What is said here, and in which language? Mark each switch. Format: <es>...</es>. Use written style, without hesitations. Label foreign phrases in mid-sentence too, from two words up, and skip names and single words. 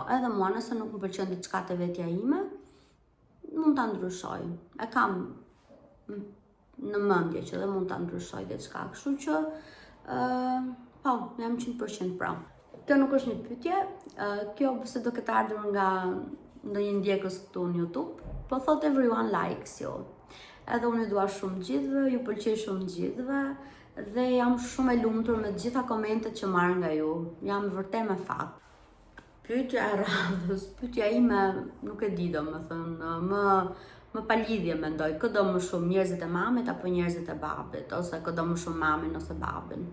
<sq>Edhe mua nëse nuk më pëlqen diçka të vetja ime, mund ta ndryshoj. E kam në mendje që dhe mund ta ndryshoj diçka, kështu që po, jam 100% pro. Kjo nuk është një pyetje, kjo se do ketë ardhur nga ndonjë ndjekës këtu në YouTube, po thot</sq> <en>everyone likes you.</en> <sq>Edhe unë dua shumë gjithëve, ju pëlqej shumë gjithëve dhe jam shumë e lumtur me gjitha komentet që marr nga ju. Jam vërtet me fat. Pyetja e radhës, pyetja ime nuk e di domethënë, më pa lidhje mendoj, kë do më shumë njerëzit e mamit apo njerëzit e babit, ose kë do më shumë mamin ose babin.</sq>